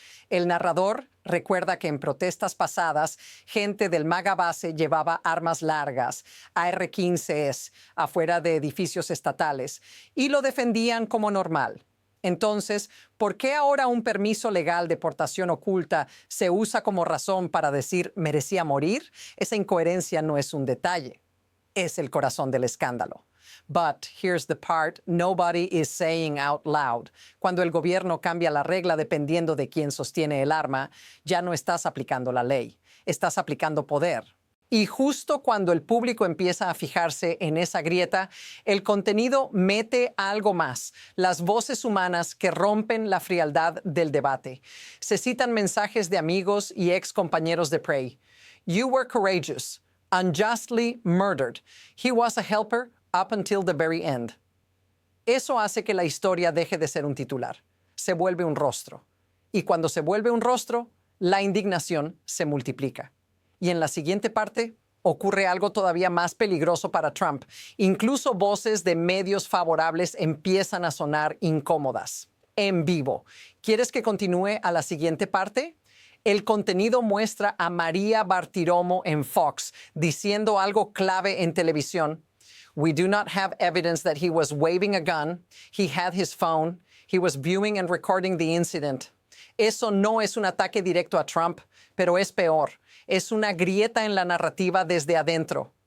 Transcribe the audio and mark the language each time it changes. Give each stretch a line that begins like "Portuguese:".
Spanish: El narrador recuerda que en protestas pasadas, gente del MAGA base llevaba armas largas, AR-15s, afuera de edificios estatales, y lo defendían como normal. Entonces, ¿por qué ahora un permiso legal de portación oculta se usa como razón para decir merecía morir? Esa incoherencia no es un detalle. Es el corazón del escándalo.
English: But here's the part nobody is saying out loud.
Spanish: Cuando el gobierno cambia la regla dependiendo de quién sostiene el arma, ya no estás aplicando la ley, estás aplicando poder. Y justo cuando el público empieza a fijarse en esa grieta, el contenido mete algo más, las voces humanas que rompen la frialdad del debate. Se citan mensajes de amigos y ex compañeros de Prey.
English: You were courageous. Unjustly murdered. He was a helper up until the very end.
Spanish: Eso hace que la historia deje de ser un titular. Se vuelve un rostro. Y cuando se vuelve un rostro, la indignación se multiplica. Y en la siguiente parte ocurre algo todavía más peligroso para Trump. Incluso voces de medios favorables empiezan a sonar incómodas. En vivo. ¿Quieres que continúe a la siguiente parte? El contenido muestra a María Bartiromo en Fox diciendo algo clave en televisión.
English: We do not have evidence that he was waving a gun. He had his phone. He was viewing and recording the incident.
Spanish: Eso no es un ataque directo a Trump, pero es peor. Es una grieta en la narrativa desde adentro.